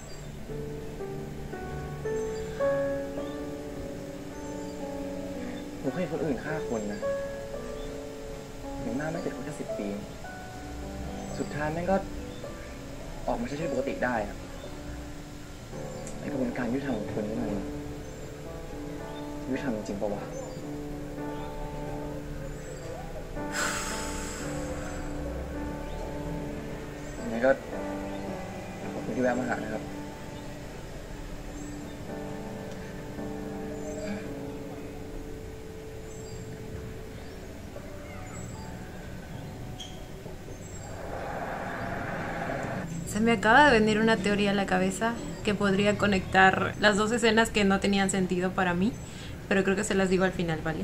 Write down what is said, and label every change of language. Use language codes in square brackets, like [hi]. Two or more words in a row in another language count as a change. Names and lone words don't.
[th] ผมเคยเห็นคนอื่นฆ่าคนนะอย่างมากไม่ติดคุกแค่10 ปีสุดท้ายแม่งก็ออกมาใช้ชีวิตปกติได้ครับในกระบวนการยุติธรรมของคุณนี่มัน ยุติธรรมจริงปะวะยังไงก็ขอบคุณที่แวะมาหานะครับ [es] Se me acaba de venir una teoría a la cabeza que podría conectar las dos escenas que no tenían sentido para mí, pero creo que se las digo al final, ¿vale?